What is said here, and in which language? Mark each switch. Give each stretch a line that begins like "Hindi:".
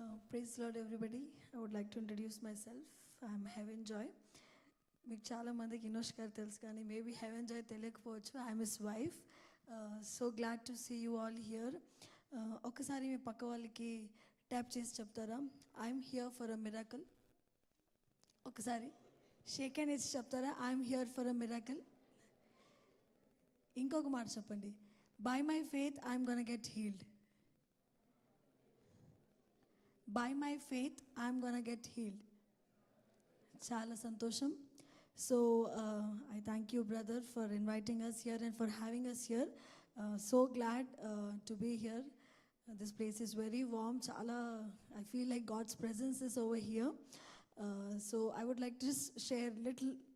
English: Praise the Lord, everybody. I would like to introduce myself. I'm Heaven Joy.
Telugu: మీకు చాలా మందికి ఇనోష్ గారు తెలుసు, కానీ మేబీ హెవెన్ జాయ్ తెలియకపోవచ్చు.
English: I'm his wife. So glad to see you all here.
Telugu: ఒకసారి మీ పక్క వాళ్ళకి ట్యాప్ చేసి చెప్తారా,
English: I'm here for a miracle.
Telugu: ఒకసారి షేక్ హ్యాండ్ ఇచ్చి చెప్తారా,
English: I'm here for a miracle.
Telugu: ఇంకొక మాట చెప్పండి,
English: By my faith I'm gonna get healed. By my faith I'm gonna get healed.
Telugu: చాలా సంతోషం.
English: So I thank you, brother, for inviting us here and for having us here. So glad to be here. This place is very warm. Chala, I feel like God's presence is over here. So I would like to just share little.